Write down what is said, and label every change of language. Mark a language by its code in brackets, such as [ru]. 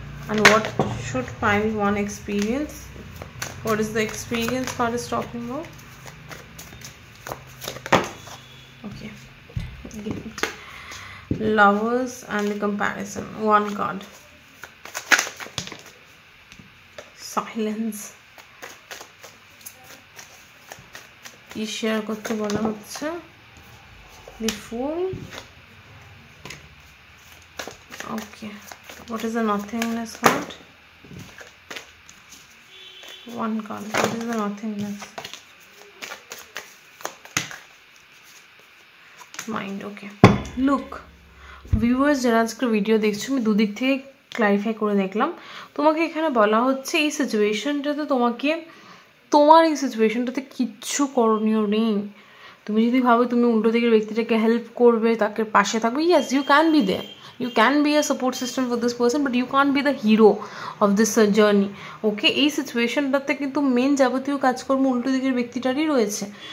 [en] And what should pile one experience? What is the experience card is talking about? Okay, lovers and the comparison, one card. [bn] Silence, কি share করতে বলা হচ্ছে? [en] The Fool. Okay, what is the nothingness card? One card. What is the nothingness? Mind. [bn] Okay, [en] look viewers [bn] যারা আজকে video দেখছো, আমি দুদিক থেকে ক্লারিফাই করে দেখলাম। তোমাকে এখানে বলা হচ্ছে এই সিচুয়েশনটাতে তোমাকে তোমার এই সিচুয়েশনটাতে কিচ্ছু করণীয় নেই। তুমি যদি ভাবো তুমি উল্টো দিকের ব্যক্তিটাকে হেল্প করবে, তাকে পাশে থাকবে, [en] Yes you can be there, you can be a support system for this person, but you can't be the hero of this journey. [bn] ওকে, এই সিচুয়েশনটাতে কিন্তু মেন যাবতীয় কাজকর্ম উল্টো দিকের ব্যক্তিটারই রয়েছে।